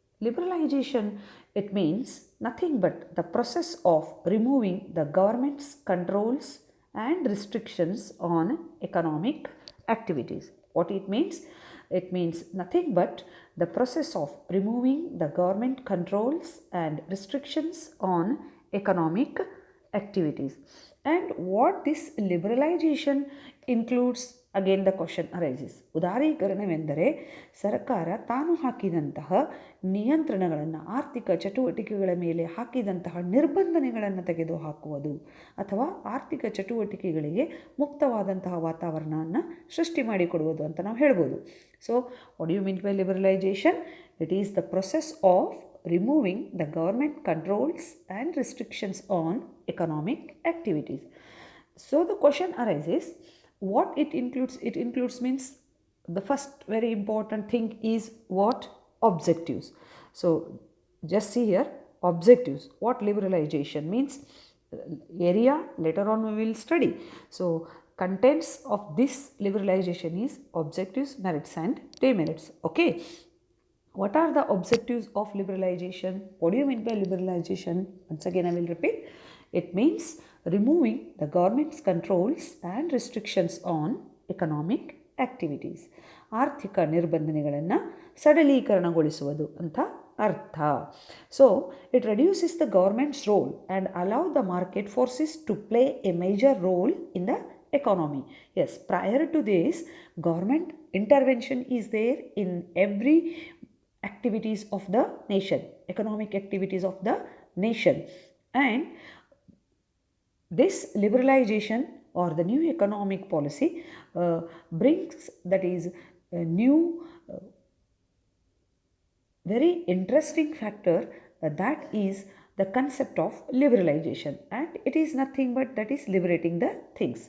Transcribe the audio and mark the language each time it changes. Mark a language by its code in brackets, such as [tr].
[en] Liberalization, it means nothing but the process of removing the government's controls and restrictions on economic activities. What it means? It means nothing but the process of removing the government controls and restrictions on economic activities. And what this liberalization includes, again the question arises. [kn] ಉದಾರೀಕರಣವೆಂದರೆ ಸರ್ಕಾರ ತಾನು ಹಾಕಿದಂತಹ ನಿಯಂತ್ರಣಗಳನ್ನು, ಆರ್ಥಿಕ ಚಟುವಟಿಕೆಗಳ ಮೇಲೆ ಹಾಕಿದಂತಹ ನಿರ್ಬಂಧನೆಗಳನ್ನು ತೆಗೆದುಹಾಕುವುದು ಅಥವಾ ಆರ್ಥಿಕ ಚಟುವಟಿಕೆಗಳಿಗೆ ಮುಕ್ತವಾದಂತಹ ವಾತಾವರಣವನ್ನು ಸೃಷ್ಟಿ ಮಾಡಿಕೊಡುವುದು ಅಂತ ನಾವು ಹೇಳ್ಬೋದು. [en] So what you mean by liberalization? It is the process of removing the government controls and restrictions on economic activities. So the question arises, what it includes? It includes means the first very important thing is what? Objectives. So just see here, objectives. What liberalization means? Area, later on we will study. So contents of this liberalization is objectives, merits and demerits. Okay. What are the objectives of liberalization? What do you mean by liberalization? Once again, I will repeat. It means removing the government's controls and restrictions on economic activities. [kn] ಆರ್ಥಿಕ ನಿರ್ಬಂಧನೆಗಳನ್ನು ಸಡಲೀಕರಣಗೊಳಿಸುವುದು ಅಂತ ಅರ್ಥ. [en] So, it reduces the government's role and allow the market forces to play a major role in the economy. Yes, prior to this, government intervention is there in every activities of the nation, economic activities of the nation, and this liberalization or the new economic policy brings, that is a new very interesting factor, that is the concept of liberalization, and it is nothing but that is liberating the things.